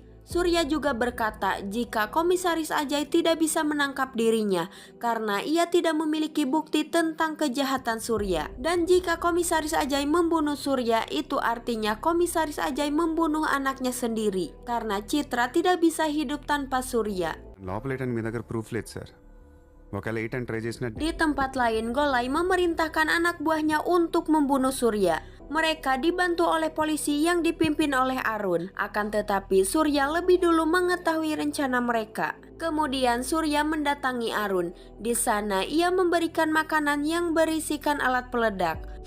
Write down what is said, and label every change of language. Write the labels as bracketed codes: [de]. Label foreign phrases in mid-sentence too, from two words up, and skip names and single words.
[id] Surya juga berkata jika Komisaris Ajay tidak bisa menangkap dirinya karena ia tidak memiliki bukti tentang kejahatan Surya. Dan jika Komisaris Ajay membunuh Surya, itu artinya Komisaris Ajay membunuh anaknya sendiri. Karena Citra tidak bisa hidup tanpa Surya. [te] లోపల ఏంటంటే మీ దగ్గర ప్రూఫ్ లేదు సార్ ఒకవేళ ఏంటని ట్రై చేసిన [id] Di tempat lain, Golai memerintahkan anak buahnya untuk membunuh Surya. Mereka dibantu oleh polisi yang dipimpin oleh Arun. Akan tetapi Surya lebih dulu mengetahui rencana mereka. Kemudian Surya mendatangi Arun. Di sana ia memberikan makanan yang berisikan alat peledak.